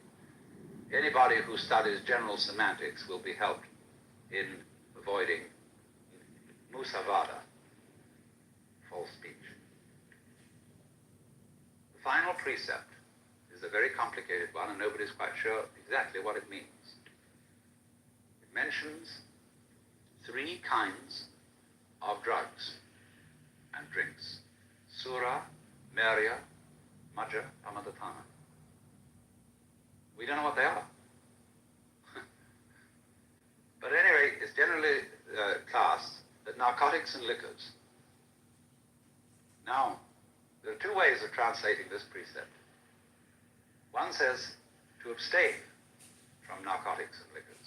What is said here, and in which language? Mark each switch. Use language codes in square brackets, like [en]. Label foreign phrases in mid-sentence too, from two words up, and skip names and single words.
[en] Anybody who studies general semantics will be helped in avoiding musavada, false speech. The final precept is a very complicated one, and nobody's quite sure exactly what it means. It mentions 3 kinds of drugs and drinks: [pi] sura, merya, majja, pamadatana. [en] We don't know what they are. But anyway, it's generally classed as narcotics and liquors. Now, there are 2 ways of translating this precept. One says to abstain from narcotics and liquors.